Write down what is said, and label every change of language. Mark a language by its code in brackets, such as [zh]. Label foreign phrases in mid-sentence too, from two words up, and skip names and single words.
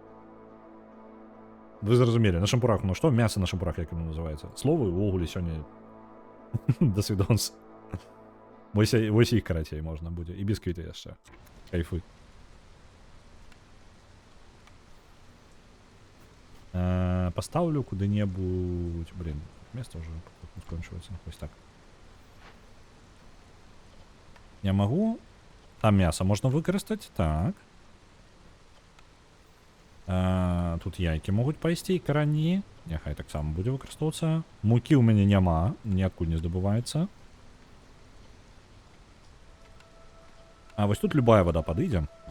[be] Вы зразумелі, на шампурах, ну што? Мяса на шампурах, як яно называецца. Словы увогуле сёння... Да свідонс. Вось іх, карацей, можна будзе. І бісквіты яшчэ. Кайфуй. Поставлю куды-небудзь... [ru] Блин, место уже скончивается. [be] Вось так. [ru] Я могу... Там мясо можно выкарыстаць. Так. [be] Тут яйкі могуць пайсці, карані. Няхай таксама будзе выкарыстоўвацца. Мукі ў мяне няма, ніадкуль не здабываецца. А вось тут любая вода падыдзе.